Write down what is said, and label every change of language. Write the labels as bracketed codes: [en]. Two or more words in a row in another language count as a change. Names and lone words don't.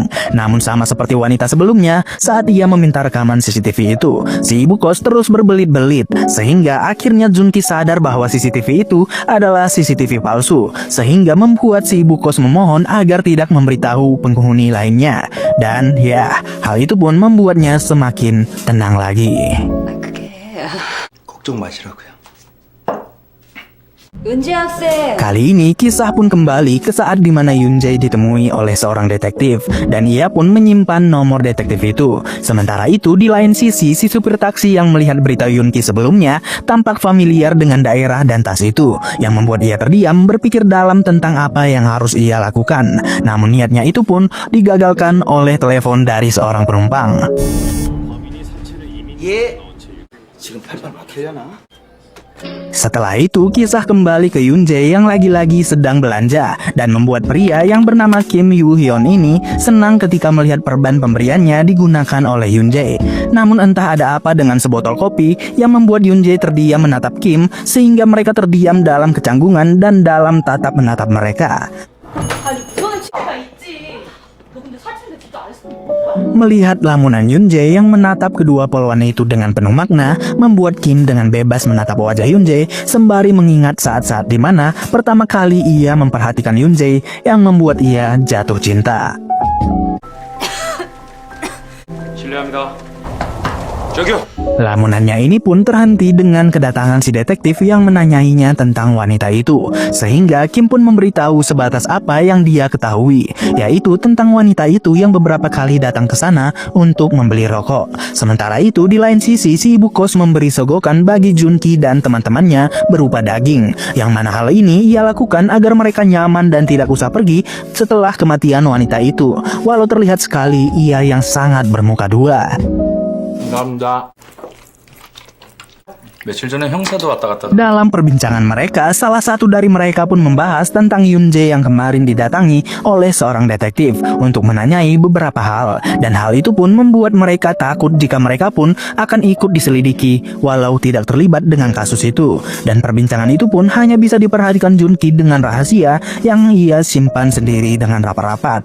[id] Namun sama seperti wanita sebelumnya, saat ia meminta rekaman CCTV itu, si ibu kos terus berbelit-belit, sehingga akhirnya Junki sadar bahwa CCTV itu adalah CCTV palsu, sehingga membuat si ibu kos memohon agar tidak memberitahu penghuni lainnya. Dan ya, hal itu pun membuatnya semakin tenang lagi. [ko] 걱정 마시라고요. 은지 학생. [id] Kali ini kisah pun kembali ke saat dimana Yoonjae ditemui oleh seorang detektif dan ia pun menyimpan nomor detektif itu. Sementara itu di lain sisi, si supir taksi yang melihat berita Yoonki sebelumnya tampak familiar dengan daerah dan tas itu, yang membuat ia terdiam berpikir dalam tentang apa yang harus ia lakukan. Namun niatnya itu pun digagalkan oleh telepon dari seorang penumpang. [ko] 예. 지금 팔팔 막히려나? [id] Setelah itu, kisah kembali ke Yoonjae yang lagi-lagi sedang belanja dan membuat pria yang bernama Kim Yoo Hyun ini senang ketika melihat perban pemberiannya digunakan oleh Yoonjae. Namun entah ada apa dengan sebotol kopi yang membuat Yoonjae terdiam menatap Kim, sehingga mereka terdiam dalam kecanggungan dan dalam tatap menatap mereka. [ko] 아니 무서운 친구가 있지. 너 근데 사진을 진짜 안 했어. [id] Melihat lamunan Yoonjae yang menatap kedua polwan itu dengan penuh makna, membuat Kim dengan bebas menatap wajah Yoonjae sembari mengingat saat-saat di mana pertama kali ia memperhatikan Yoonjae yang membuat ia jatuh cinta. [ko] 실례합니다. 저기요. [id] Lamunannya ini pun terhenti dengan kedatangan si detektif yang menanyainya tentang wanita itu, sehingga Kim pun memberitahu sebatas apa yang dia ketahui, yaitu tentang wanita itu yang beberapa kali datang ke sana untuk membeli rokok. Sementara itu di lain sisi, si ibu kos memberi sogokan bagi Junki dan teman-temannya berupa daging, yang mana hal ini ia lakukan agar mereka nyaman dan tidak usah pergi setelah kematian wanita itu, walau terlihat sekali ia yang sangat bermuka dua. [ko] 감사합니다. 며칠 전에 형사도 왔다 갔다. [id] Dalam perbincangan mereka, salah satu dari mereka pun membahas tentang Yoonjae yang kemarin didatangi oleh seorang detektif untuk menanyai beberapa hal, dan hal itu pun membuat mereka takut jika mereka pun akan ikut diselidiki walau tidak terlibat dengan kasus itu. Dan perbincangan itu pun hanya bisa diperhatikan Junki dengan rahasia yang ia simpan sendiri dengan rapat-rapat.